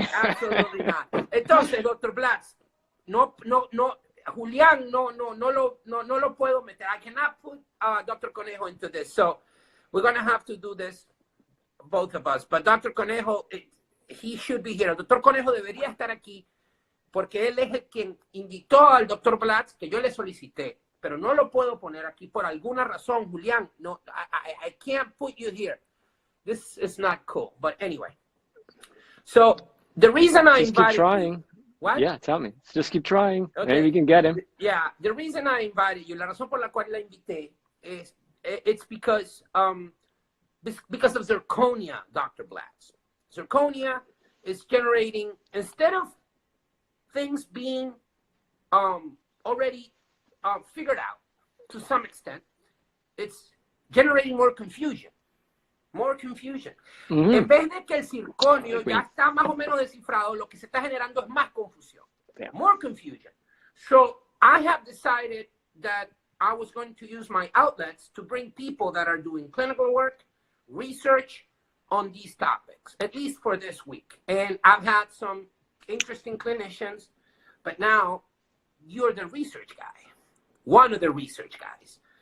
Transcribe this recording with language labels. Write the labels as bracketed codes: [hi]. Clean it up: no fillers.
[en] Absolutely not. [es] Entonces, Dr. Blatz, no, Julián, no lo puedo meter. [en] I cannot put Dr. Conejo into this. So we're going to have to do this, both of us. But Dr. Conejo, he should be here. [es] El Dr. Conejo debería estar aquí porque él es el quien invitó al Dr. Blatz, que yo le solicité. Pero no lo puedo poner aquí por alguna razón, Julián. [en] No, I can't put you here. This is not cool. But anyway. So the reason I invited keep trying. You, what? Yeah, tell me. Just keep trying. Okay. Maybe we can get him. Yeah, the reason I invited you, [es] la razón por la cual la invité, [en] is it's because of zirconia, Dr. Blatz. Zirconia is generating, instead of things being already figured out to some extent, it's generating more confusion. More confusion. Mm-hmm. [es] En vez de que el circonio ya está más o menos descifrado, lo que se está generando es más confusión. [en] Yeah. More confusion. So I have decided that I was going to use my outlets to bring people that are doing clinical work, research on these topics, at least for this week. And I've had some interesting clinicians, but now you're the research guy, one of the research guys.